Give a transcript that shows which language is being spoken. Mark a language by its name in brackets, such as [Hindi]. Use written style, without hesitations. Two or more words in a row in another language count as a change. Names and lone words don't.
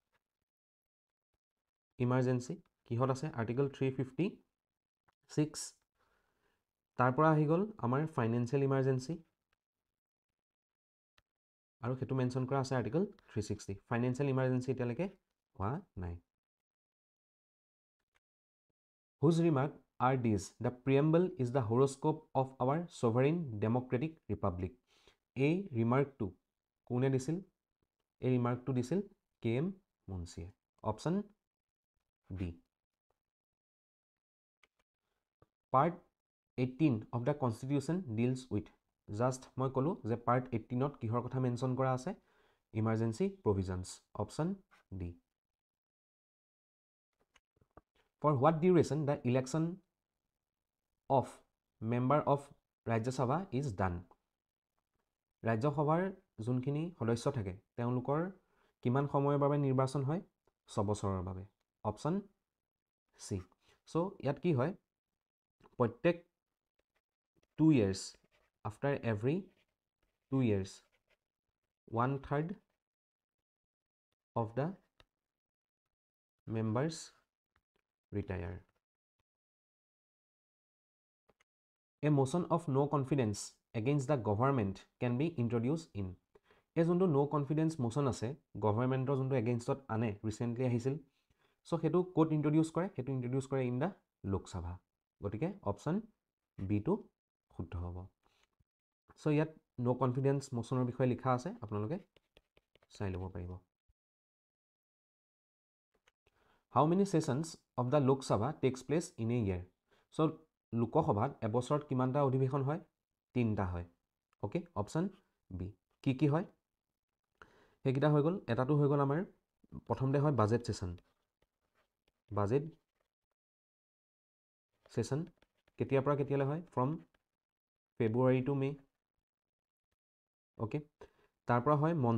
[Assamese] ইমাৰ্জেঞ্চি কিহত আছে আৰ্টিকল 356 তাৰপৰা আহি গ'ল আমাৰ [English] financial emergency [Assamese] আৰু সেইটো মেনশ্যন কৰা আছে আৰ্টিকল 360 [English] financial emergency [Assamese] এতিয়ালৈকে হোৱা নাই [English] Whose remark are these? The preamble is the horoscope of our sovereign democratic republic. [Assamese] এই ৰিমাৰ্কটো কোনে দিছিল এই ৰিমাৰ্কটো দিছিল KM মুন্সিয়ে [English] option D part 18 of the constitution deals with [Assamese] জাষ্ট মই ক'লোঁ যে পাৰ্ট 18ত কিহৰ কথা মেনশ্যন কৰা আছে [English] emergency provisions option D For what duration the election of member of Rajya Sabha is done? [Assamese] Rajya Sabhar যোনখিনি সদস্য থাকে তেওঁলোকৰ কিমান সময়ৰ বাবে নিৰ্বাচন হয় 6 বছৰৰ বাবে [English] option C so [Assamese] ইয়াত কি হয় প্ৰত্যেক [English] 2 years after every 2 years 1/3 of the members retire. A motion of no confidence against the government can be introduced in. [Assamese] এই যোনটো [English] no confidence motion [Assamese] আছে গভৰ্ণমেণ্টৰ যোনটো এগেইনষ্টত আনে ৰিচেণ্টলি আহিছিল চ' সেইটো ক'ত ইণ্ট্ৰডিউচ কৰে সেইটো ইণ্ট্ৰডিউচ কৰে [English] in the Lok Sabha [Assamese] গতিকে অপশ্যন বিটো শুদ্ধ হ'ব চ' ইয়াত [English] no confidence motion [Assamese] ৰ বিষয়ে লিখা আছে আপোনালোকে চাই ল'ব পাৰিব [English] How many sessions of the Lok Sabha takes place in a year? [Assamese] So, লোকসভাত এবছৰত কিমানটা অধিৱেশন হয় 3টা হয় ওকে [English] option B [Assamese] কি হয় সেইকেইটা হৈ গ'ল এটাটো হৈ গ'ল আমাৰ প্ৰথমতে হয় [English] budget session [Assamese] কেতিয়াৰ পৰা কেতিয়ালৈ হয় [English] from February to May [Assamese] ওকে তাৰ পৰা হয়